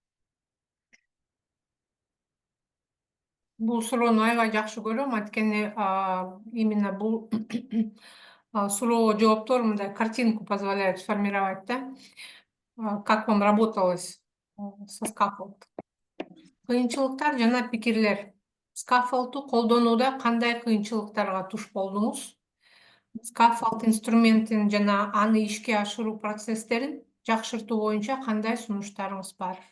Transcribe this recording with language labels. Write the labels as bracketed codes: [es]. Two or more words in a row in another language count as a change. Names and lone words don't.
[ky] Бул суроону аябай жакшы көрөм, анткени именно бул суроого жооптор мындай [ru] картинку позволяет сформировать, да, как вам работалось со Scaffold. [ky] Кыйынчылыктар жана пикирлер. Scaffold'у колдонууда кандай кыйынчылыктарга туш болдуңуз? Scaffold инструментин жана аны ишке ашыруу процесстерин жакшыртуу боюнча кандай сунуштарыңыз бар?